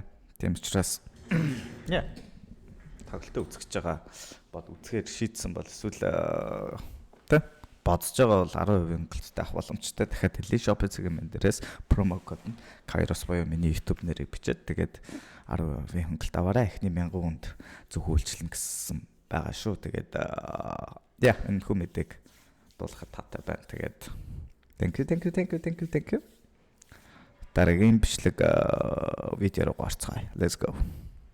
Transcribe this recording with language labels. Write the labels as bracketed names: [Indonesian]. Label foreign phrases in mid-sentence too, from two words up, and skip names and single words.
[Mongolian] Тийм учраас тоглолтоо үзэж байгаа бод үзэхээр шийдсэн бол эсвэл тэ бодож байгаа бол 10% хөнгөлөлттэй авах боломжтой. Дахиад хэлээ Shopee цэгийн мен дээрээс промо код нь Kairos боёо миний YouTube нэрийг бичээд тэгээд 10% хөнгөлөлт аваарай. Эхний 1000 хүнд зөв үйлчлэн гэсэн байгаа шүү. Тэгээд энэ хүмүүдэг дуулахад таатай байна. [English] Тэгээд thank you. [Mongolian] Дараагийн бичлэг видео руу гарцгаая. [English] Let's go.